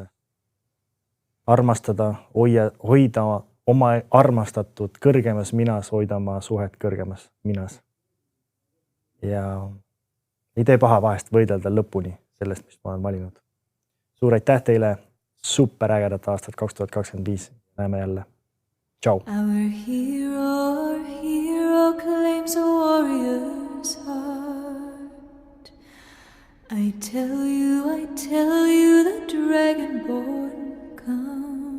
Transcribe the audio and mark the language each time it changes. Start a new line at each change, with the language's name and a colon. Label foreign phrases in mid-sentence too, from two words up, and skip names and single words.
Estonian: Armastada, hoida oma armastatud kõrgemas minas, hoida oma suhet kõrgemas minas. Ja ei tee paha vahest võidelda lõpuni sellest, mis ma olen valinud. Suur aitäh teile, super ägedat aastat 2025. Näeme jälle. Ciao.
English: Our hero claims a warrior's heart. I tell you, the dragonborn comes.